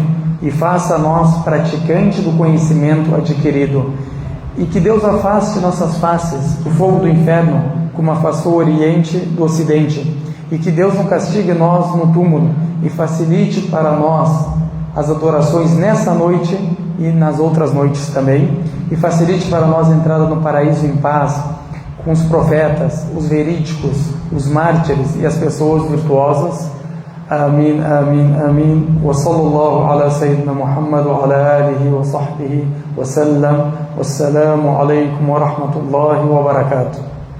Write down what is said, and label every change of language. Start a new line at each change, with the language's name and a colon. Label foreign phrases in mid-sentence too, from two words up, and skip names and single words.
Portuguese: e faça a nós praticante do conhecimento adquirido, e que Deus afaste nossas faces do fogo do inferno, como afastou o Oriente do Ocidente, e que Deus não castigue nós no túmulo, e facilite para nós as adorações nessa noite e nas outras noites também, e facilite para nós a entrada no paraíso em paz, com os profetas, os verídicos, os mártires e as pessoas virtuosas. Amém, amém, amém.
Arabic: وصلى الله على سيدنا محمد وعلى آله وصحبه وسلم. والسلام عليكم ورحمة الله وبركاته.